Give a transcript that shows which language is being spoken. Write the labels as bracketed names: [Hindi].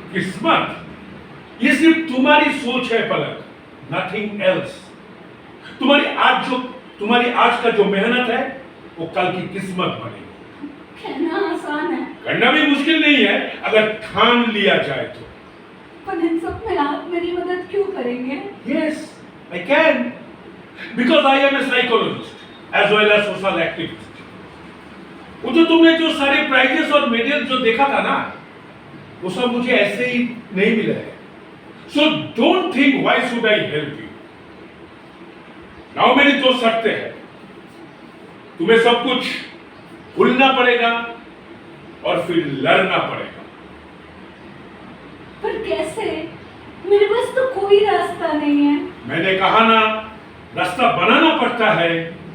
[Hindi] किस्मत ये सिर्फ तुम्हारी सोच है पलक, [English] Nothing else. [Hindi] तुम्हारी आज का जो मेहनत है वो कल की किस्मत बनेगी। कहना आसान है, करना भी मुश्किल नहीं है अगर ठान लिया जाए तो। पर इन सब में आप मेरी मदद क्यों करेंगे? [English] Yes, I can, because I am a psychologist as well as social activist. [Hindi] वो जो तुमने जो सारे प्राइजेस और मेडल जो देखा था ना, वो सब मुझे ऐसे ही नहीं मिला है। [English] So don't think why should I help you? Now [Hindi] मेरी 2 शर्तें हैं। तुम्हें सब कुछ भूलना पड़ेगा और फिर लड़ना पड़ेगा। पर कैसे? मेरे पास तो कोई रास्ता नहीं है। मैंने कहा ना, रास्ता बनाना पड़ता है।